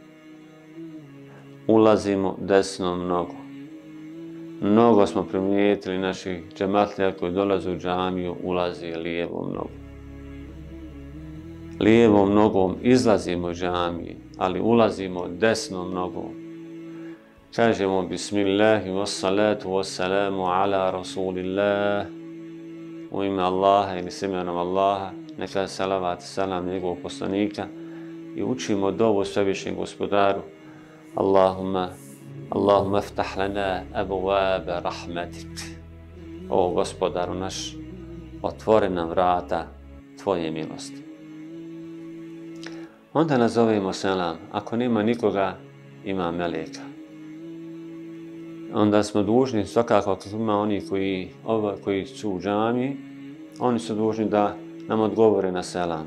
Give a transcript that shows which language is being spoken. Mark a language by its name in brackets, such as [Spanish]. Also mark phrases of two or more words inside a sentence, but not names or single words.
[Bosnian] Mnogo smo primijetili naših džematlija koji dolaze u džamiju, ulazi lijevom nogom. Lijevom nogom izlazimo iz džamije, ali ulazimo desnom nogom. Kažemo [Arabic] بسم الله والصلاة والسلام على رسول الله, [Bosnian] u ime Allaha ili s imenom Allaha, neka salavat i salam njegovog poslanika, i učimo dovu svevišnjem gospodaru: [Arabic] اللهم افتح لنا أبواب رحمتك. [Bosnian] O gospodaru naš, otvori nam vrata tvoje milosti. Onda nazovemo selam. Ako nema nikoga, ima meleka. onda smo dužni, svakako ako ima oni koji su u džamiji, oni su dužni da nam odgovore na selam.